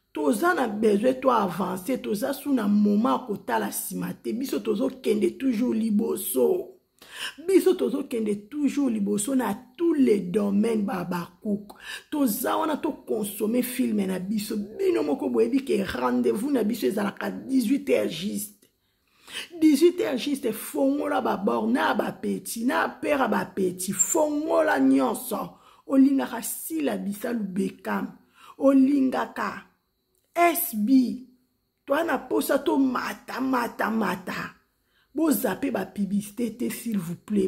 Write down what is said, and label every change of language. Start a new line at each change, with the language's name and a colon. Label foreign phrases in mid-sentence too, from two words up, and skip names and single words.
Lingala: Toza na besoin to avancer, toza su na moment ya kotala nsima te. Biso tozokende toujours liboso. Biso tozokende toujours liboso na
French: tous les domaines,
Lingala: Baba Cook. Toza wana to consommer film na biso. Bino moko boyebi ke rendez-vous na biso ezalaka
French: dix-huit heures juste. Dix-huit heures juste,
Lingala: fongola ba bord na ba petit, na père ba petit, fongola nyonso. Olingaka Sila Bisalu Bekam. Olingaka S B. Toa na posa to mata, mata, mata. Bo zappe ba publicité te,
French: s'il vous plaît.